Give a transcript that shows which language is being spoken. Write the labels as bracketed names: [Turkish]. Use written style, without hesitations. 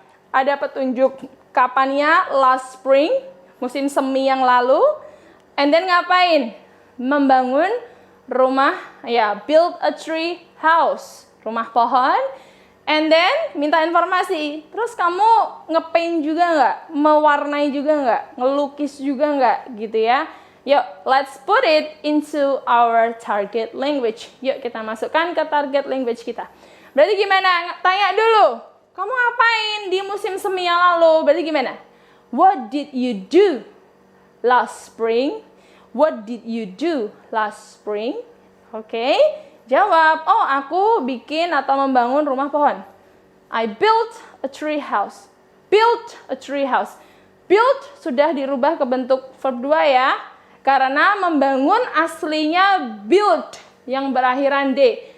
[Indonesian] Ada petunjuk kapannya, [English] last spring, [Indonesian] musim semi yang lalu. [English] And then [Indonesian] ngapain? Membangun rumah, ya, [English] build a tree house, [Indonesian] rumah pohon. [English] And then [Indonesian] minta informasi. Terus kamu ngepaint juga nggak? Mewarnai juga nggak? Ngelukis juga nggak? Gitu ya. [English] Yuk, let's put it into our target language. [Indonesian] Yuk kita masukkan ke target language kita. Berarti gimana? Tanya dulu. Kamu ngapain di musim semi yang lalu? Berarti gimana? [English] What did you do last spring? What did you do last spring? [Indonesian] Oke. Jawab, oh aku bikin atau membangun rumah pohon. [English] I built a tree house. Built a tree house. [Indonesian] Built sudah dirubah ke bentuk verb 2 ya. Karena membangun aslinya build yang berakhiran D.